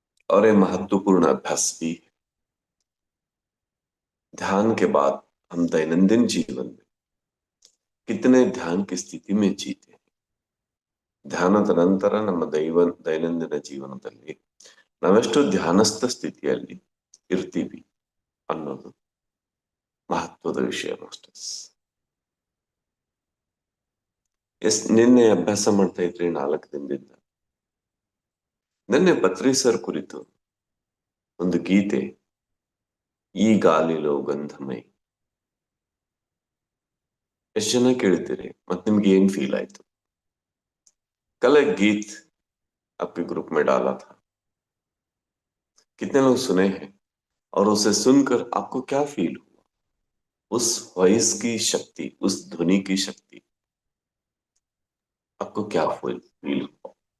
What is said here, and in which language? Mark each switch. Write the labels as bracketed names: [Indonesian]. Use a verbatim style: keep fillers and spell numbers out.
[Hindi] और ये महत्वपूर्ण अभ्यास भी है। ध्यान के बाद हम दैनंदिन जीवन में कितने ध्यान की स्थिति में जीते हैं? [Kannada] ಧ್ಯಾನದ ನಂತರ ನಮ್ಮ ದೈವನ್ ದೈನಂದಿನ ಜೀವನದಲ್ಲಿ ನಾವೆಷ್ಟು ಧ್ಯಾನಸ್ಥ ಸ್ಥಿತಿಯಲ್ಲಿ ಇರ್ತೀವಿ ಅನ್ನೋದು ಮಹತ್ವದ ವಿಷಯ ಮಾಸ್ಟರ್ಸ್. ಎಸ್, ನಿನ್ನೆ ಅಭ್ಯಾಸ ಮಾಡ್ತಾ ಇದ್ರಿ ನಾಲ್ಕು ದಿನದಿಂದ. ನಿನ್ನೆ ಬತ್ರಿ ಸರ್ ಕುರಿತು ಒಂದು ಗೀತೆ, ಈ ಗಾಲಿಲೋ ಗಂಧಮೈ, ಎಷ್ಟು ಜನ ಕೇಳ್ತೀರಿ ಮತ್ತೆ ನಿಮ್ಗೆ ಏನ್ ಫೀಲ್ ಆಯ್ತು? [Hindi] कल एक गीत आपके ग्रुप में डाला था, कितने लोग सुने हैं और उसे सुनकर आपको क्या फील हुआ? उस वॉइस की शक्ति, उस ध्वनि की शक्ति, आपको क्या फील फील हुआ?